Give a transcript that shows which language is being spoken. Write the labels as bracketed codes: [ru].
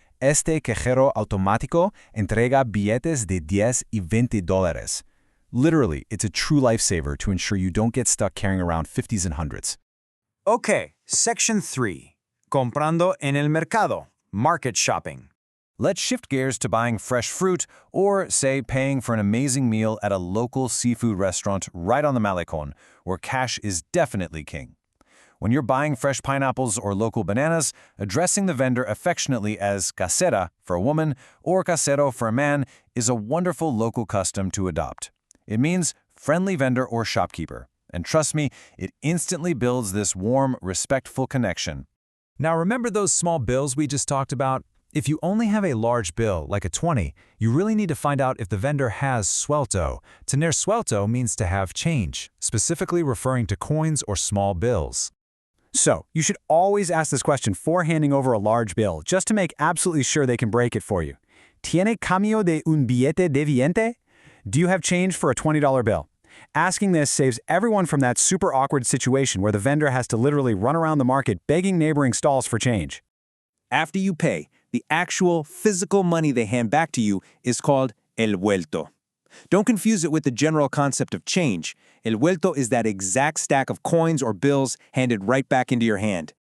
[es] Este cajero automático entrega billetes de 10 y 20 dólares. [en] Literally, it's a true lifesaver to ensure you don't get stuck carrying around 50s and 100s. Okay, Section 3. [es] Comprando en el mercado, [en] market shopping. Let's shift gears to buying fresh fruit or, say, paying for an amazing meal at a local seafood restaurant right on the Malecon, where cash is definitely king. When you're buying fresh pineapples or local bananas, addressing the vendor affectionately as casera for a woman or casero for a man is a wonderful local custom to adopt. It means friendly vendor or shopkeeper. And trust me, it instantly builds this warm, respectful connection. Now remember those small bills we just talked about? If you only have a large bill, like a 20, you really need to find out if the vendor has suelto. Tener suelto means to have change, specifically referring to coins or small bills. So, you should always ask this question before handing over a large bill, just to make absolutely sure they can break it for you. [es] ¿Tiene cambio de un billete de 20? [en] Do you have change for a $20 bill? Asking this saves everyone from that super awkward situation where the vendor has to literally run around the market begging neighboring stalls for change. After you pay, the actual physical money they hand back to you is called el vuelto. Don't confuse it with the general concept of change. El vuelto is that exact stack of coins or bills handed right back into your hand.